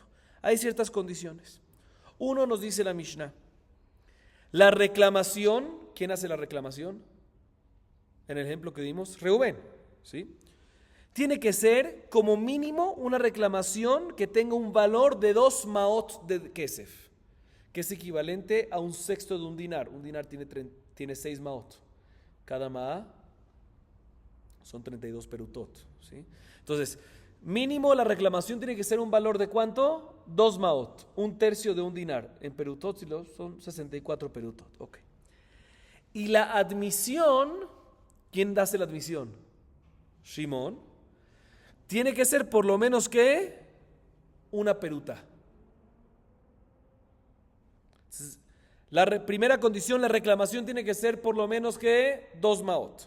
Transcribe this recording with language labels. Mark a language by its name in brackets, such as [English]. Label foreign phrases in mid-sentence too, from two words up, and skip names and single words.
[Spanish] Hay ciertas condiciones. Uno, nos dice la Mishnah, la reclamación. ¿Quién hace la reclamación? En el ejemplo que dimos, Reubén, ¿sí? Tiene que ser como mínimo una reclamación que tenga un valor de 2 maot de kesef, que es equivalente a un sexto de un dinar. Un dinar tiene 6 maot. Cada maá son 32 perutot, ¿sí? Entonces, Mínimo la reclamación tiene que ser un valor de ¿cuánto? 2 maot, un tercio de un dinar. En perutot son 64 perutot. Ok. Y la admisión, ¿quién hace la admisión? Shimon. Tiene que ser por lo menos que una peruta. Primera condición, la reclamación tiene que ser por lo menos que 2 maot.